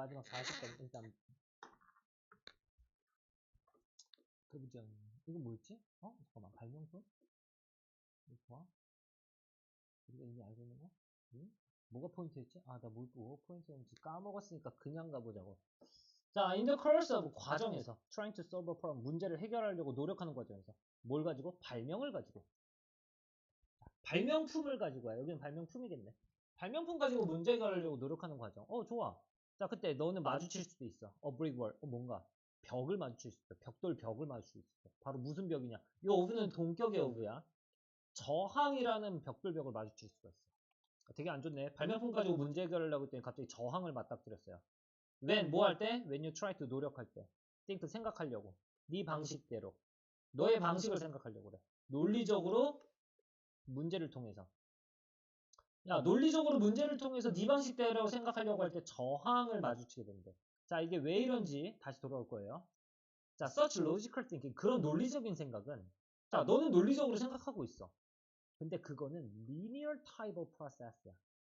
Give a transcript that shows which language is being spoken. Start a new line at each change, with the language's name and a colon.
Korean: 마지막 40번 일단 그죠? 이거 뭐였지? 잠깐만 발명품? 이거 좋아? 우리가 이미 알고 있는 거? 응? 뭐가 포인트였지? 나 뭐가 포인트였는지 까먹었으니까 그냥 가보자고.
English: 자, in the course of
Korean: 과정에서
English: trying to solve a problem
Korean: 문제를 해결하려고 노력하는 과정에서 뭘 가지고? 발명을 가지고. 발명품을 가지고 와. 여기는 발명품이겠네. 발명품 가지고 문제 해결하려고 노력하는 과정. 좋아. 자, 그때 너는 마주칠 수도 있어.
English: brick wall.
Korean: 뭔가 벽을 마주칠 수 있어. 벽돌 벽을 마주칠 수 있어. 바로 무슨 벽이냐? 이 오브는 동격의 오브야. 저항이라는 벽돌 벽을 마주칠 수가 있어. 되게 안 좋네. 발명품 가지고 문제 해결하려고 했더니 갑자기 저항을 맞닥뜨렸어요.
English: when
Korean: 뭐 할 때?
English: when you try to
Korean: 노력할 때.
English: think
Korean: 생각하려고. 네 방식대로. 너의 방식을 생각하려고 그래. 논리적으로 문제를 통해서. 야, 논리적으로 문제를 통해서 네 방식대로 생각하려고 할 때 저항을 마주치게 된대. 자, 이게 왜 이런지 다시 돌아올 거예요.
English: 자, such logical thinking.
Korean: 그런 논리적인 생각은 자, 너는 논리적으로 생각하고 있어. 근데 그거는
English: linear type of process
Korean: 야.